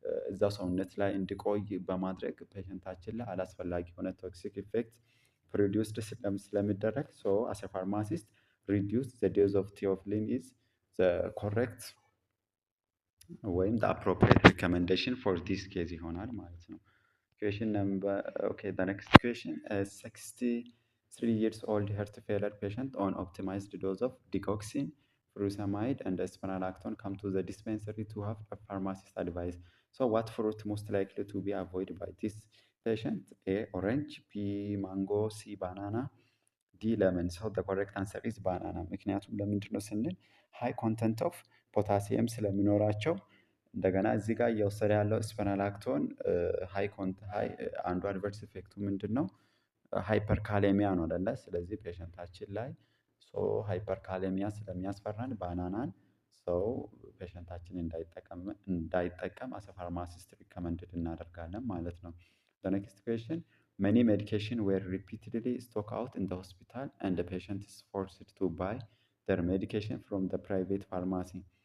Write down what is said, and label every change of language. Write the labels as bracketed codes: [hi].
[am] እዛው ሰውነት ላይ እንዲቆይ በማድረግ ፔሸንታችን ላይ አላስፈላጊ የሆነ ቶክሲክ ኢፌክት ፕሮዲውስድ ስለሚደረግ ሶ አስ ኤ ፋርማሲስት ሪዲዩስ ዘ ዶዝ ኦፍ ቲኦፊሊን ኢዝ ዘ ኮሬክት ወይም ዘ አፕሮፕሪየት ሪኮመንዴሽን ፎር ዲስ ኬዝ ይሆናል ማለት ነው። [en] Question number, okay, the next question is 63 years old heart failure patient on optimized dose of digoxin, furosemide, and spironolactone come to the dispensary to have a pharmacist advice. So, what fruit most likely to be avoided by this patient? A. Orange, B. Mango, C. Banana, D. Lemon. So, the correct answer is banana. [am] ምክንያቱም ለምንድን ነው ስንል ሃይ ኮንተንት ኦፍ ፖታሲየም ስለሚኖራቸው እንደገና እዚህ ጋር እየወሰደ ያለው ስፐናላክቶን ሃይ አንዱ አድቨርስ ኢፌክቱ ምንድን ነው? ሃይፐር ካሌሚያ ነው አይደለ? ስለዚህ ፔሸንታችን ላይ ሃይፐር ካሌሚያ ስለሚያስፈራን ባናናን ሰው ፔሸንታችን እንዳይጠቀም አሰ ፋርማሲስት ሪከመንድድ እናደርጋለን ማለት ነው። ኔክስት ኩዌሽን [en] many medication were repeatedly stock out in the hospital and the patient is forced to buy their medication from the private pharmacy.